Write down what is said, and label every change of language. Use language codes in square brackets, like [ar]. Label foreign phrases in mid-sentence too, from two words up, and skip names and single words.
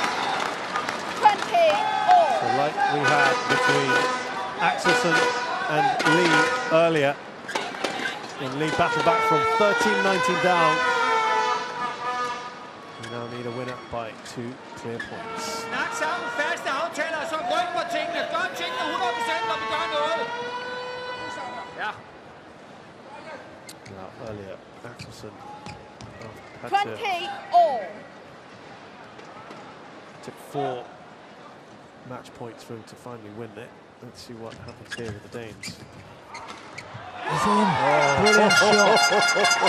[en] 20-all. So like we had between Axelsen and Lee earlier, when Lee battled back from 13-19 down. We now need a winner by 2 clear points. [da] Snak sammen, faste aftaler, så ryk på tingene. Gør tingene 100%, når vi gør noget. Ja. [en] Now earlier, Axelsen had 20-all. took 4 match points for him to finally win it. Let's see what happens here with the Danes. He's in. Brilliant shot.